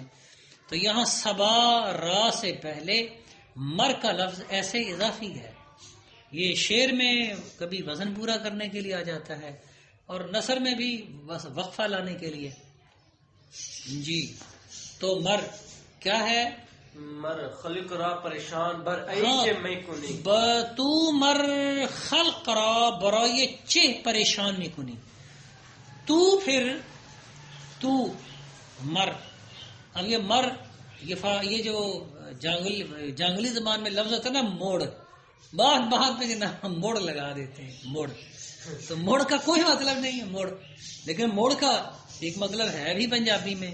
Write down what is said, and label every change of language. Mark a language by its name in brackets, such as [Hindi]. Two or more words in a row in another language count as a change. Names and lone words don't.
[Urdu] تو یہاں صبا را سے پہلے مر کا لفظ ایسے اضافی ہے. یہ شعر میں کبھی وزن پورا کرنے کے لیے آ جاتا ہے، اور نثر میں بھی بس وقفہ لانے کے لیے. جی تو مر کیا ہے؟ [Persian] مر خلق را پریشان بر ای کے میں کنی. تو مر خلق را برای چہ پریشان میں کنی. [Urdu] تو پھر تو مر، اب یہ مر یہ جو جانگلی زبان میں لفظ ہوتا ہے نا موڑ، بات پہ ہم موڑ لگا دیتے ہیں. موڑ، تو موڑ کا کوئی مطلب نہیں ہے موڑ، لیکن موڑ کا ایک مطلب ہے بھی پنجابی میں.